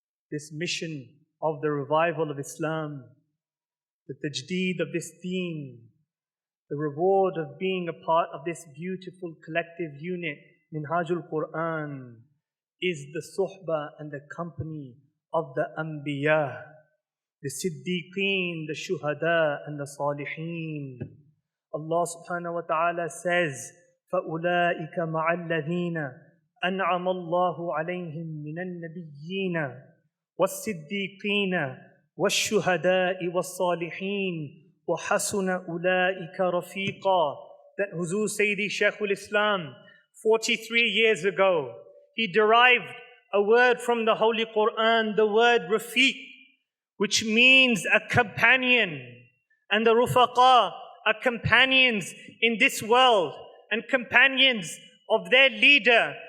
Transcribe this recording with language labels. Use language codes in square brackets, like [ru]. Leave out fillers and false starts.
[en] this mission of the revival of Islam, the tajdeed of this deen, the reward of being a part of this beautiful collective unit, Minhaj-ul-Quran, is the suhbah and the company of the Anbiya, the Siddiqeen, the Shuhada and the Salihin. [ar] Allah subhanahu wa ta'ala says, فَأُولَٰئِكَ مَعَ الَّذِينَ أَنْعَمَ اللَّهُ عَلَيْهِمْ مِنَ النَّبِيِّينَ وَالصِّدِّيقِينَ وَالشُّهَدَاءِ وَالصَّالِحِينَ وَحَسُنَ أُولَٰئِكَ رَفِيقًا. [en] That Huzur Sayyidi Shaykhul Islam, 43 years ago, he derived a word from the Holy Quran, the word Rafiq, which means a companion. And the Rufaqa are companions in this world and companions of their leader.